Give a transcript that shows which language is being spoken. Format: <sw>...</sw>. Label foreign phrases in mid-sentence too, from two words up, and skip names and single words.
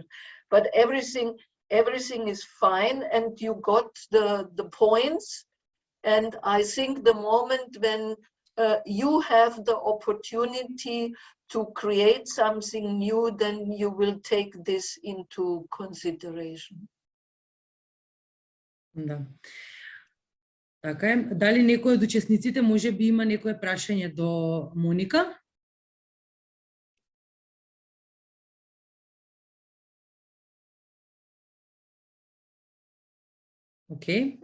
<en>But everything is fine, and you got the points. And I think the moment when you have the opportunity to create something new, then you will take this into consideration.</en> <mk>Да. Така е. Дали некој од учесниците може би има некое прашање до Моника? Океј.</mk>